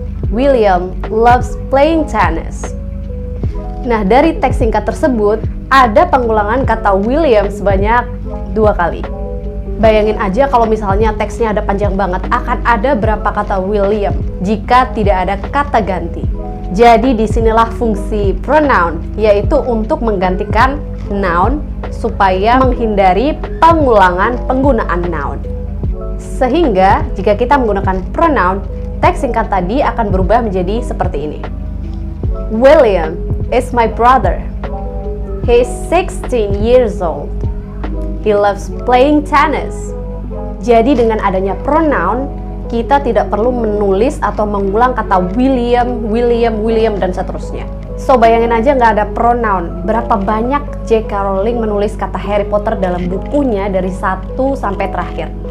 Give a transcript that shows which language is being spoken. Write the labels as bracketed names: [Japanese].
[English] William loves playing tennis. [Indonesian] Nah, dari teks singkat tersebut ada pengulangan kata William sebanyak 2 kali. Bayangin aja kalau misalnya teksnya ada panjang banget, akan ada berapa kata William jika tidak ada kata ganti. Jadi disinilah fungsi pronoun, yaitu untuk menggantikan noun supaya menghindari pengulangan penggunaan noun. Sehingga jika kita menggunakan pronoun, teks singkat tadi akan berubah menjadi seperti ini. [English] William is my brother. He is 16 years old. He loves playing tennis. [Indonesian] Jadi dengan adanya pronoun, kita tidak perlu menulis atau mengulang kata William, dan seterusnya. So, bayangin aja nggak ada pronoun. Berapa banyak J.K. Rowling menulis kata Harry Potter dalam bukunya dari 1 sampai terakhir.